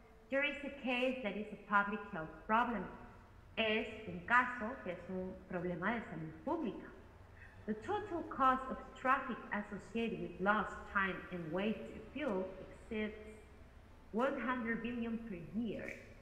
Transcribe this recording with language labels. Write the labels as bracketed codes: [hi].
[en] There is a case that is a public health problem. [es] Es un caso que es un problema de salud pública. [en] The total cost of traffic associated with lost time and wasted fuel exceeds 100 billion per year.